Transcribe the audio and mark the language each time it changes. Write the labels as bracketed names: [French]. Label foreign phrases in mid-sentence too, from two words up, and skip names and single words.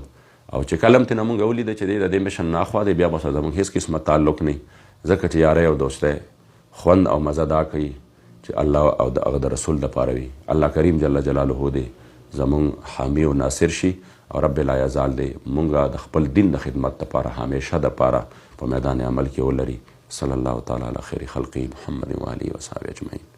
[Pashto] او چې کله هم ترې نه مونږ ولیده چې دی د دې مشن نه اخوا دی، بیا به سره زمونږ هېڅ قسمه تعلق نه، ځکه چې یاری او دوستی خوند او مزه دا کوي چې الله او د هغه د رسول دپاره وي. الله کریم [Arabic] جل جلاله [Pashto] دی زمونږ حامی او ناصر شي، او [Arabic] رب لا یزال [Pashto] دی مونږه د خپل دین د خدمت دپاره همیشه دپاره په میدان عمل کې ولري. [Arabic] صلی الله تعالی علی خیر خلقی محمد و آله و صحبه اجمعین.